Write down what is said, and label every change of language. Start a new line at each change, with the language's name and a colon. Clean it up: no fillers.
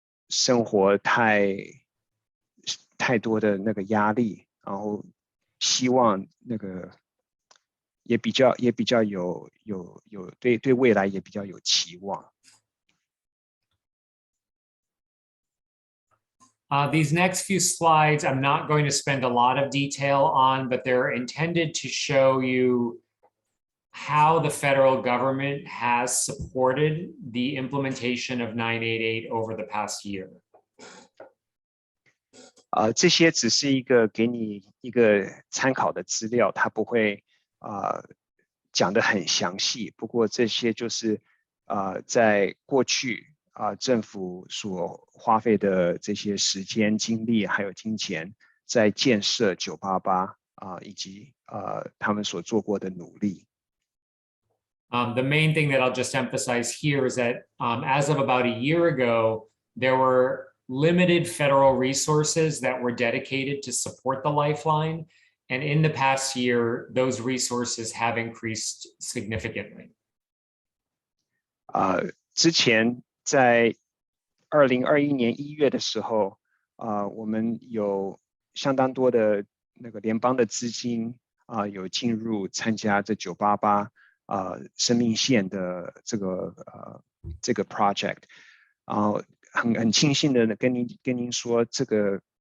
Chinese: 生活太多的那个压力，然后希望那个也比较有对未来也比较有期望。
English: These next few slides, I'm not going to spend a lot of detail on, but they're intended to show you how the federal government has supported the implementation of 988 over the past year.
Chinese: 这些只是一个给你一个参考的资料，它不会讲得很详细。不过这些就是在过去政府所花费的这些时间、精力还有金钱，在建设988以及他们所做过的努力。
English: The main thing that I'll just emphasize here is that as of about a year ago, there were limited federal resources that were dedicated to support the Lifeline. And in the past year, those resources have increased significantly.
Chinese: 之前在2021年1月的时候，我们有相当多的那个联邦的资金有进入参加这988生命线的这个 project， 很庆幸的跟您说，这个